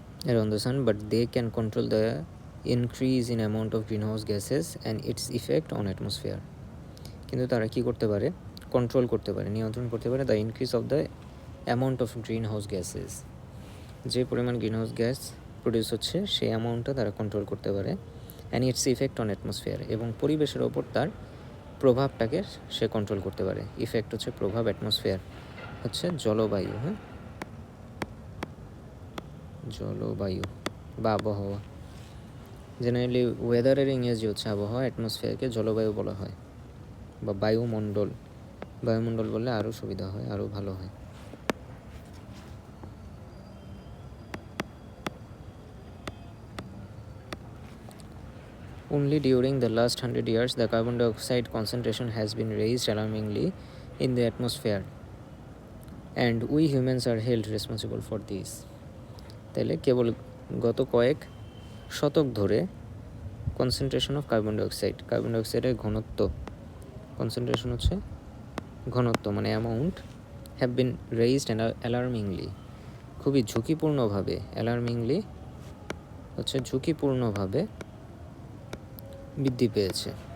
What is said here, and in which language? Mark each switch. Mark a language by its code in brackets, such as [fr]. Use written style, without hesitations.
[en] Around the sun, but they can control the increase in amount of greenhouse gases and its effect on atmosphere. [bn] কিন্তু তারা কি করতে পারে? Control করতে পারে, নিয়ন্ত্রণ করতে পারে [en] The increase of the amount of green house gases. [bn] যে পরিমাণ গ্রিন হাউস গ্যাস প্রডিউস হচ্ছে সেই অ্যামাউন্টটা তারা কন্ট্রোল করতে পারে। [en] and its effect on atmosphere, [bn] এবং পরিবেশের ওপর তার প্রভাবটাকে সে কন্ট্রোল করতে পারে। ইফেক্ট হচ্ছে প্রভাব, অ্যাটমসফিয়ার হচ্ছে জলবায়ু, হ্যাঁ, জলবায়ু বা আবহাওয়া। জেনারেলি ওয়েদারের ইংরেজি হচ্ছে আবহাওয়া, অ্যাটমসফিয়ারকে জলবায়ু বলা হয় বা বায়ুমণ্ডল বললে আরও সুবিধা হয়, আরও ভালো হয়। [en] Only during the last 100 years the carbon dioxide concentration has been raised alarmingly in the atmosphere and we humans are held responsible for this. [bn] তাহলে কেবল গত কয়েক শতক ধরে কনসেন্ট্রেশন অফ কার্বন ডাইঅক্সাইডের ঘনত্ব, কনসেন্ট্রেশন হচ্ছে ঘনত্ব মানে amount, [en] have been raised alarmingly, [bn] খুবই ঝুঁকিপূর্ণভাবে, অ্যালার্মিংলি হচ্ছে ঝুঁকিপূর্ণভাবে বৃদ্ধি পেয়েছে